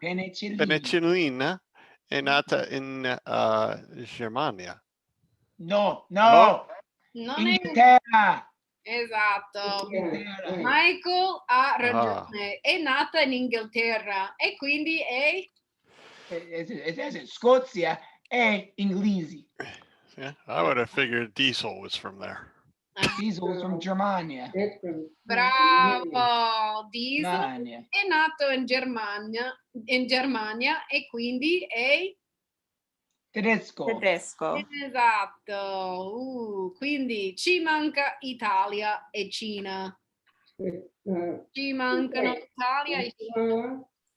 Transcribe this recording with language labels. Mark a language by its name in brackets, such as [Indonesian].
[Italian] Penicillina è nata in Germania. No. Non è... Inghilterra. Esatto. Inghilterra. Michael ha ragione. È nata in Inghilterra e quindi è... Scozia e inglesi. [English] Yeah, I would have figured Diesel was from there. Diesel was from Germania. [Italian] Bravo, Diesel Germania. è nato in Germania e quindi è Tedesco. esatto. Quindi ci manca Italia e Cina. Ci mancano Italia e Cina.